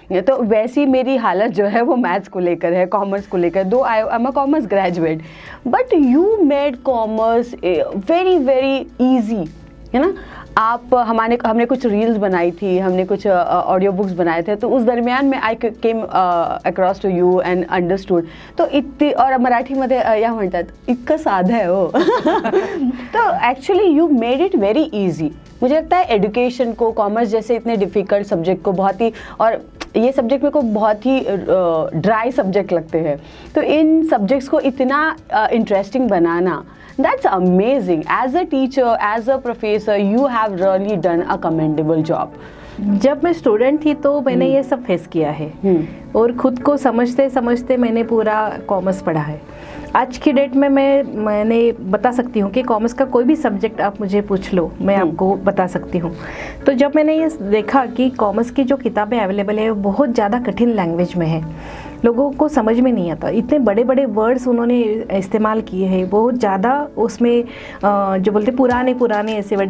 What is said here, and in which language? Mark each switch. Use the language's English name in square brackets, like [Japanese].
[Hindi] तो वैसी मेरी हालत जो है वो मैथ्स को लेकर है, कॉमर्स को लेकर। [English] दो I am a commerce graduate, but you made commerce very very easy, है ना। [Hindi] हमने कुछ रील्स बनाई थी, हमने कुछ ऑडियो बुक्स बनाए थे, तो उस दरमियान में [English] I came across to you and understood. [Hindi] तो इतनी, और [Marathi] मराठीमध्ये या म्हणतात इतकं साधं आहे हो। [Hindi] तो actually [English] You made it very easy. [Hindi] मुझे लगता है एजुकेशन को, कॉमर्स जैसे इतने डिफ़िकल्ट सब्जेक्ट को बहुत ही, और ये सब्जेक्ट मेरे को बहुत ही ड्राई सब्जेक्ट लगते हैं, तो इन सब्जेक्ट्स को इतना interesting banana, [English] that's amazing. As a teacher, as a professor, you have really done a commendable job. [Hindi] जब मैं स्टूडेंट थी तो मैंने ये सब फेस किया है, और खुद को समझते समझते मैंने पूरा कॉमर्स पढ़ा है। आज की डेट में मैंने बता सकती हूँ कि कॉमर्स का कोई भी सब्जेक्ट आप मुझे पूछ लो, मैं आपको बता सकती हूँ। तो जब मैंने ये देखा कि कॉमर्स की जो किताबें अवेलेबल है वो बहुत ज़्यादा कठिन लैंग्वेज में है, लोगों को समझ में नहीं आता, इतने बड़े बड़े वर्ड्स उन्होंने इस्तेमाल किए हैं, बहुत ज़्यादा उसमें जो बोलते पुराने ऐसे वर्ड।